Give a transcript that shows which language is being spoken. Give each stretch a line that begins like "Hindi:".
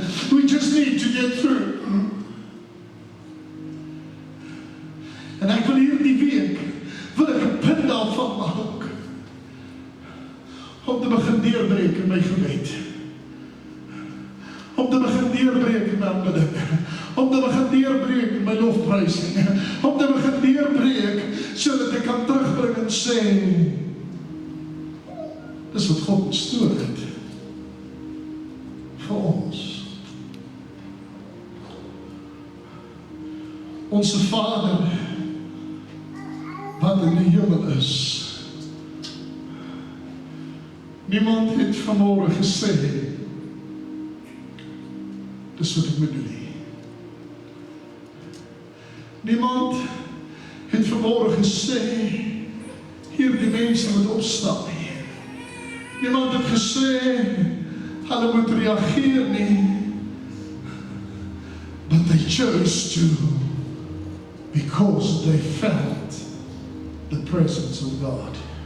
English: We just need to get through.
Afrikaans: En ek wil hierdie week, wil ek 'n punt daarvan maak, om te begin deurbreek in my gebed. Om te begin deurbreek in my aanbidding. Om te begin deurbreek in my lofprysing. Om te begin deurbreek, sodat ek kan terugbring en sê, dis wat God bestoor het. Vir ons. Onze Vader, wat in die hemel is. Niemand het vanmorgen gesê, dis wat ek moet doen nie. Niemand het vanmorgen gesê, hier die mense moet opstaan nie. Niemand het gesê, hulle moet reageer nie.
English: But they chose to, because they felt the presence of God.